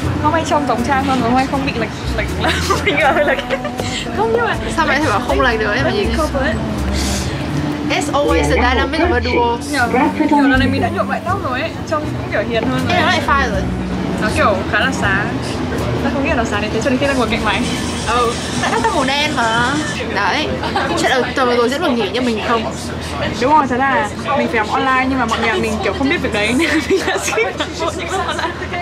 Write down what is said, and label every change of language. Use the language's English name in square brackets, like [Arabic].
[Vietnamese] Hôm nay trông giống Trang hơn, hôm nay không bị lệch lắm. Mình hơi lệch. Không, nhưng mà sao mày thể bảo không lệch được ấy mà nhìn. [English] It's always the dynamic of a duo. [Vietnamese] Kiểu lần này mình đã nhuộm lại tóc rồi ấy, trông cũng kiểu hiền hơn. Nhưng nó lại phai rồi. Nó kiểu khá là sáng. Ta không nghĩ là nó sáng đến thế cho đến khi ta ngồi cạnh mày. Tại nó màu đen mà. Đấy. Chuyện đầu tuần rồi diễn được nghỉ nhưng mình không. Đúng rồi, thật là mình phải học online nhưng mà mọi người mình kiểu không biết việc đấy nên mình đã skip toàn bộ những lớp online.